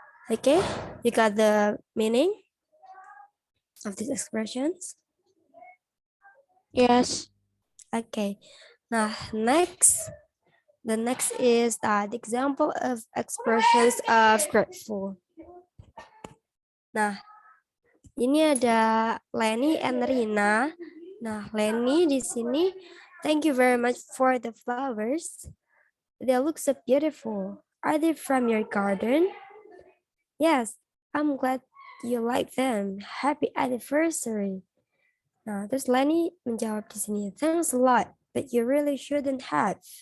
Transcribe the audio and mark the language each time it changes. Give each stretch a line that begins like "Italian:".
English: Okay, you got the meaning of these expressions? Yes. Okay, now the next is the example of expressions of grateful.
Indonesian: Nah, ini ada Lenny and Rina. Nah, Lenny di sini,
English: thank you very much for the flowers. They look so beautiful. Are they from your garden? Yes, I'm glad you like them. Happy anniversary.
Indonesian: Nah, terus Lenny menjawab di sini,
English: thanks a lot, but you really shouldn't have.